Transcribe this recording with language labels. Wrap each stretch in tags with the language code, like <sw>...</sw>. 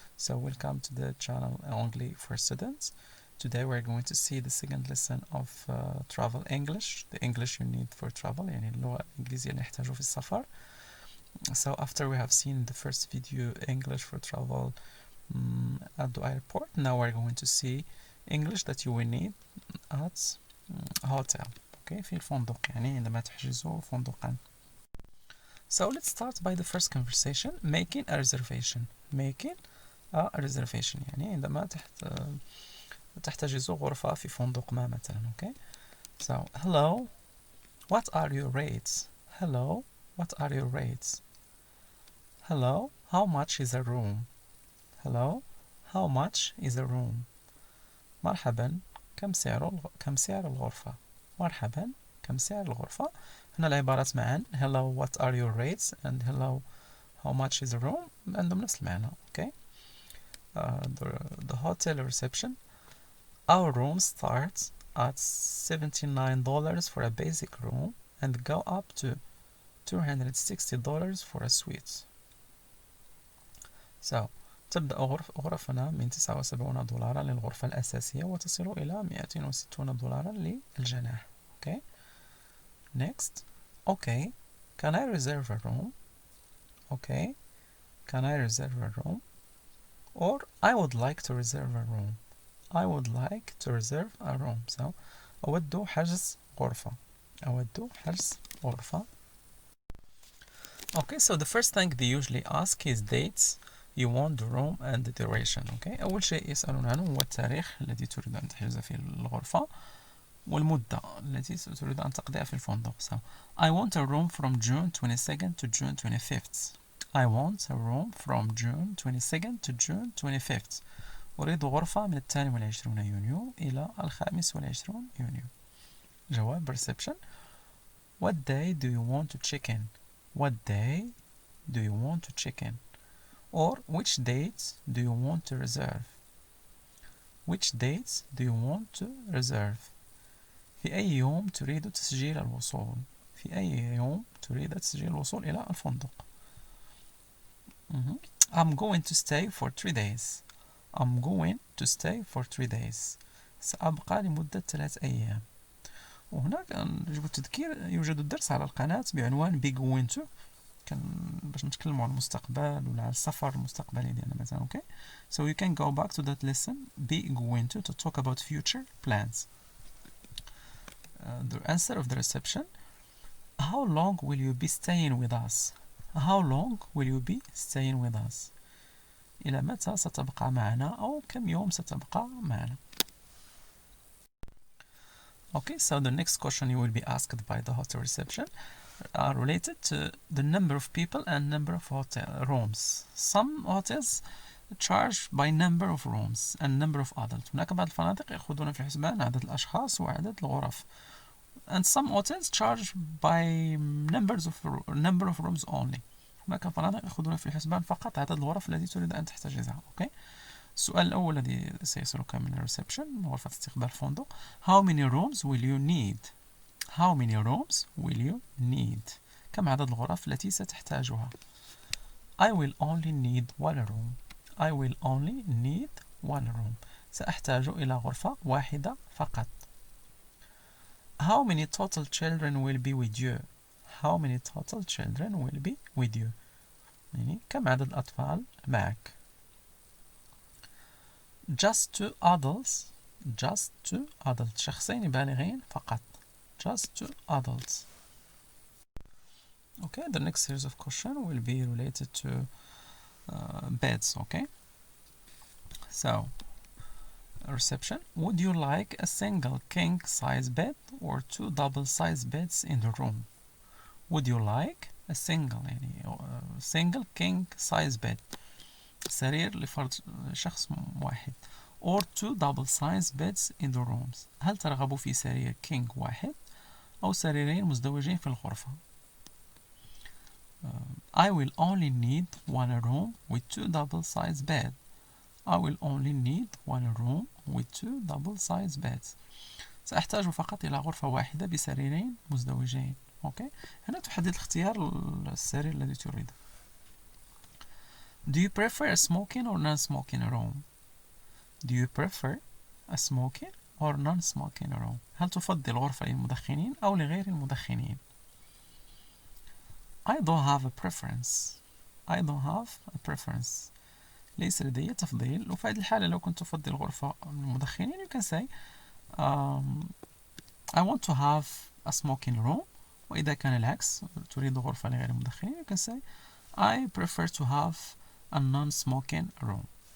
<en>So welcome to the channel only for students. Today we're going to see the second lesson of travel English, the English you need for travel,</en> <ar>يعني اللغة الإنجليزية اللي نحتاجه في السفر.</ar> <en>So after we have seen the first video, English for travel at the airport, now we're going to see English that you will need at hotel.</en> <ar>Okay, في الفندق يعني عندما تحجزوا فندقا.</ar> <en>So let's start by the first conversation, making a reservation. Making a reservation</en> <ar>يعني عندما تحتجزوا غرفة في فندق ما مثلا.</ar> <en>Okay, so hello, what are your rates? Hello, what are your rates? Hello, how much is a room? Hello, how much is a room?</en> <ar>مرحبا، كم سعر الغرفة؟ مرحبا، كم سعر الغرفة؟ هنا العبارات معا</ar> <en>hello what are your rates and hello how much is the room</en> <ar>عندهم نفس المعنى.</ar> <en>okay. The hotel reception, our room starts at $79 for a basic room and go up to $260 for a suite.</en> <ar>So تبدأ غرفنا من $79 للغرفة الأساسية وتصل إلى $260 للجناح.</ar> <en>okay. Next, okay, can I reserve a room? Okay, can I reserve a room? Or I would like to reserve a room. I would like to reserve a room.</en> <ar>So أود حجز غرفة. أود حجز غرفة.</ar> <en>Okay, so the first thing they usually ask is dates you want the room and the duration.</en> <ar>Okay, أول شيء يسألون عنه هو التاريخ الذي تريد أن تحجز فيه الغرفة والمدة التي تريد أن تقضيها في الفندق.</ar> <en>So I want a room from June 22nd to June 25th. I want a room from June 22nd to June 25th.</en> <ar>أريد غرفة من 22 يونيو إلى 25 يونيو.</ar> <en>جواب reception. What day do you want to check in? What day do you want to check in? Or which dates do you want to reserve? Which dates do you want to reserve?</en> <ar>في أي يوم تريد تسجيل الوصول؟ في أي يوم تريد تسجيل الوصول إلى الفندق؟</ar> <en>I'm going to stay for 3 days. I'm going to stay for 3 days.</en> <ar>سأبقى لمدة 3 أيام. وهنا يجب التذكير يوجد الدرس على القناة بعنوان Big Winter باش نتكلموا عن المستقبل ولا على السفر المستقبلي ديالنا مثلا.</ar> <en>okay. So you can go back to that lesson Big Winter to talk about future plans. The answer of the reception, how long will you be staying with us? How long will you be staying with us?</en> <ar>إلى متى ستبقى معنا أو كم يوم ستبقى معنا.</ar> <en>Okay, so the next question you will be asked by the hotel reception are related to the number of people and number of hotel rooms. Some hotels charge by number of rooms and number of adults.</en> <ar>هناك بعض الفنادق يأخذون في الحسبان عدد الأشخاص وعدد الغرف.</ar> <en>And some hotels charge by number of rooms only.</en> <ar>هناك فنادق يأخذون في الحسبان فقط عدد الغرف التي تريد أن تحتجزها.</ar> <en>okay.</en> <ar>السؤال الأول الذي سيسألك من الريسبشن غرفة استقبال الفندق.</ar> <en>How many rooms will you need? How many rooms will you need?</en> <ar>كم عدد الغرف التي ستحتاجها؟</ar> <en>I will only need one room. I will only need one room.</en> <ar>سأحتاج إلى غرفة واحدة فقط.</ar> <en>How many total children will be with you? How many total children will be with you?</en> <ar>يعني كم عدد الأطفال معك؟</ar> <en>Just 2 adults. Just 2 adults.</en> <ar>شخصين بالغين فقط.</ar> <en>Just 2 adults. Okay, the next series of questions will be related to beds. Okay, so reception. Would you like a single king size bed or 2 double size beds in the room? Would you like a single single king size bed</en> <ar>سرير لفرد شخص واحد</ar> <en>or 2 double size beds in the rooms.</en> <ar>هل ترغب في سرير king واحد أو سريرين مزدوجين في الغرفة؟</ar> <en>I will only need one room with 2 double size beds. I will only need one room with 2 double size beds.</en> <ar>سأحتاج فقط إلى غرفة واحدة بسريرين مزدوجين. أوكي، هنا تحدد الاختيار السرير الذي تريده.</ar> <en>Do you prefer a smoking or non-smoking room? Do you prefer a smoking or non-smoking room?</en> <ar>هل تفضل غرفة للمدخنين أو لغير المدخنين؟</ar> <en>I don't have a preference. I don't have a preference.</en> <ar>ليس لدي تفضيل. وفي هذه الحالة لو كنت تفضل غرفة للمدخنين</ar> <en>you can say I want to have a smoking room.</en> <ar>وإذا كان العكس تريد غرفة لغير المدخنين</ar> <en>you can say I prefer to have a non-smoking room.</en>